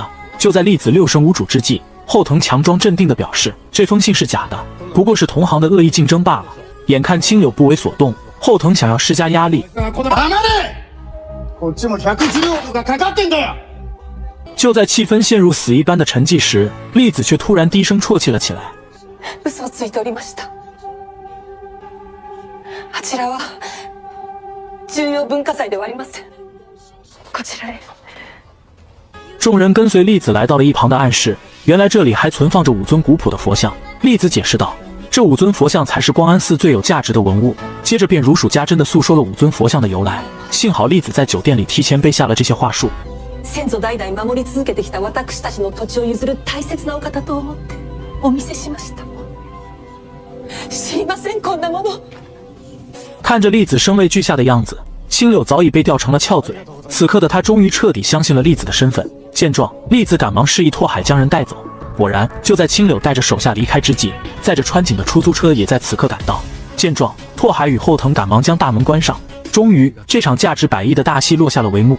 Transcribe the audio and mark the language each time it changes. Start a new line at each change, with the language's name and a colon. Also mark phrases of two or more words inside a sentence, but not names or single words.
Chinese: 就在栗子六神无主之际，后藤强装镇定地表示这封信是假的，不过是同行的恶意竞争罢了。眼看青柳不为所动，后藤想要施加压力。就在气氛陷入死一般的沉寂时，栗子却突然低声啜泣了起来。
Japanese: 嘘をついておりました。あちらは重要文化財ではありません。こちらへ。
Chinese: 众人跟随栗子来到了一旁的暗室，原来这里还存放着5尊古朴的佛像。栗子解释道，这5尊佛像才是光安寺最有价值的文物。接着便如数家珍地诉说了5尊佛像的由来。幸好栗子在酒店里提前背下了这些话术。
Japanese: 先祖代々守り続けてきた私たちの土地を譲る大切なお方と思ってお見せしました。知りませんこんなもの。
Chinese: 看着栗子声泪俱下的样子，青柳早已被吊成了翘嘴。此刻的他终于彻底相信了栗子的身份。见状，栗子赶忙示意拓海将人带走。果然，就在青柳带着手下离开之际，载着川井的出租车也在此刻赶到。见状，拓海与后藤赶忙将大门关上。终于，这场价值100亿的大戏落下了帷幕。